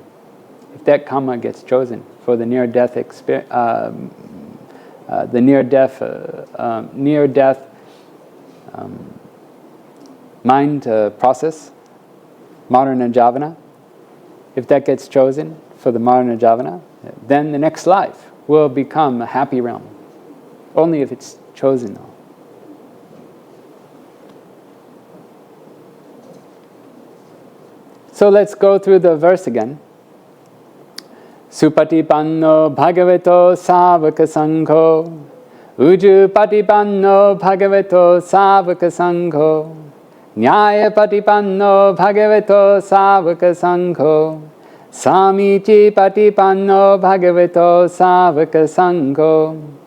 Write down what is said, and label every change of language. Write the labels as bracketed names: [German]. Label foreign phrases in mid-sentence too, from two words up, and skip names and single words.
[English] If that karma gets chosen for the near-death mind process, [Pali] Marana Javana, [English] if that gets chosen for the [Pali] Marana Javana, [English] then the next life will become a happy realm. Only if it's chosen, though. So let's go through the verse again. [Pali] Supatipanno bhagavato savaka sangho, ujupatipanno bhagavato savaka sangho, nyayapatipanno bhagavato savaka sangho, samichi patipanno bhagavato savaka sangho,